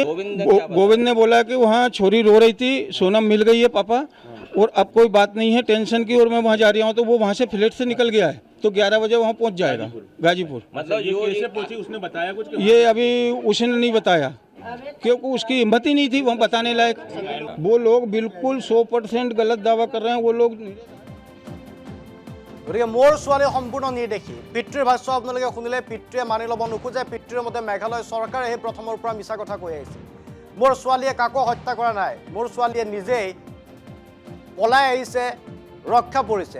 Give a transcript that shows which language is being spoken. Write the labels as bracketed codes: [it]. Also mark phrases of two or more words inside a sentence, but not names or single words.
[hi] गोविंद ने बोला कि वहाँ छोरी रो रही थी, सोनम मिल गई है पापा, और अब कोई बात नहीं है टेंशन की, और मैं वहाँ जा रहा हूँ। तो वो वहाँ से फ्लैट से निकल गया है, तो 11 बजे वहाँ पहुँच जाएगा गाजीपुर। मतलब ये कैसे पहुंची, उसने बताया कुछ? ये अभी उसने नहीं बताया क्योंकि उसकी हिम्मत ही नहीं थी वहाँ बताने लायक। वो लोग बिल्कुल 100% गलत दावा कर रहे हैं वो लोग। [as] গতিকে মোৰ ছোৱালী সম্পূৰ্ণ নিৰ্দেশী। পিতৃৰ ভাষ্য আপোনালোকে শুনিলে, পিতৃয়ে মানি ল'ব নোখোজে। পিতৃৰ মতে মেঘালয় চৰকাৰে সেই প্ৰথমৰ পৰা মিছা কথা কৈ আহিছে। মোৰ ছোৱালীয়ে কাকো হত্যা কৰা নাই, মোৰ ছোৱালীয়ে নিজেই পলাই আহিছে, ৰক্ষা পৰিছে।